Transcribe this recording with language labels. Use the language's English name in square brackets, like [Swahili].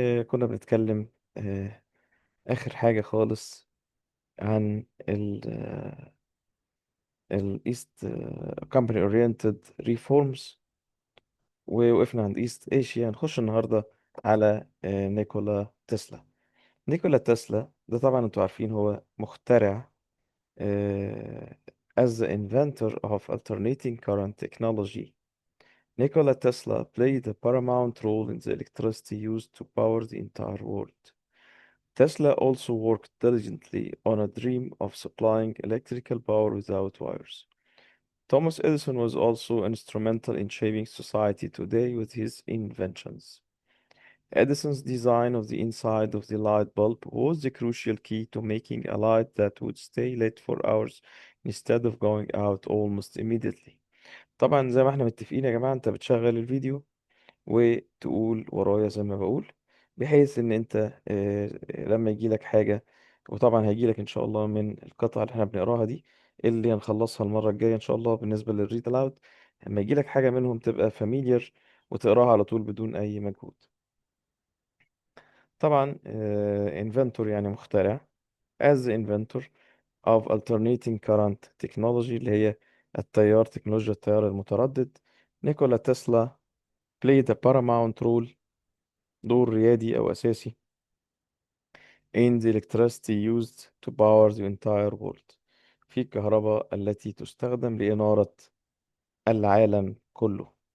[Arabic] كنا بنتكلم آخر حاجة خالص عن الإيست كومباني أورينتد ريفورمز، ووقفنا عند إيست إيشيا. هنخش النهاردة على نيكولا تسلا. نيكولا تسلا ده طبعا انتوا عارفين هو مخترع [English] as the inventor of alternating current technology. Nikola Tesla played a paramount role in the electricity used to power the entire world. Tesla also worked diligently on a dream of supplying electrical power without wires. Thomas Edison was also instrumental in shaping society today with his inventions. Edison's design of the inside of the light bulb was the crucial key to making a light that would stay lit for hours instead of going out almost immediately. [Arabic] طبعا زي ما احنا متفقين يا جماعة، انت بتشغل الفيديو وتقول ورايا زي ما بقول، بحيث ان انت لما يجي لك حاجة، وطبعا هيجي لك ان شاء الله من القطعة اللي احنا بنقراها دي اللي هنخلصها المرة الجاية ان شاء الله بالنسبة للريد الاود، لما يجي لك حاجة منهم تبقى فاميليار وتقراها على طول بدون اي مجهود. طبعا inventor يعني مخترع. [English] as the inventor of alternating current technology [Arabic] اللي هي تكنولوجيا التيار المتردد، [English] Nikola Tesla played a paramount role، [Arabic] دور ريادي أو أساسي [English] in the electricity used to power the entire world، [Arabic] في الكهرباء التي تستخدم لإنارة العالم كله.